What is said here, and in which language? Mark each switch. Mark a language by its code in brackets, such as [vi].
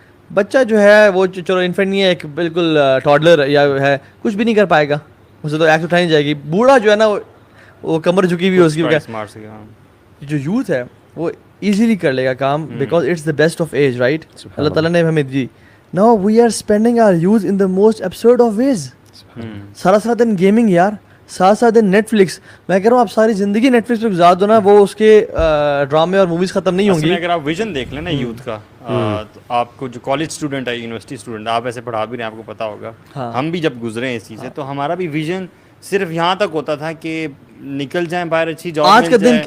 [ur] بچہ جو ہے وہ چلو انفینٹ نہیں ہے, ایک بالکل ٹاڈلر یا ہے, کچھ بھی نہیں کر پائے گا, اسے تو ایکٹ اٹھائی جائے گی. بوڑھا جو ہے نا وہ کمر جھکی ہوئی اس کی, جو یوتھ ہے وہ ایزیلی کر لے گا کام, [en] because it's the best of age, [ur] right. اللہ تعالیٰ نے ہمیں دی. [en] Now we are spending our use in the most absurd of ways. [ur] سارا دن گیمنگ یار, ساتھ دن نیٹ فلکس. میں کہہ رہا ہوں آپ ساری زندگی نیٹ فلکس پہ گزار دو نا, وہ اس کے ڈرامے اور موویز ختم نہیں ہوں گی. اگر آپ ویژن دیکھ لیں نا یوتھ کا, آپ کو جو کالج اسٹوڈنٹ ہے, یونیورسٹی اسٹوڈنٹ, آپ ایسے پڑھا بھی رہے ہیں, آپ کو پتا ہوگا, ہم بھی جب گزرے ہیں اس چیز سے, تو ہمارا بھی ویژن صرف یہاں تک ہوتا تھا کہ نکل جائیں باہر, اچھی جاب مل جائے.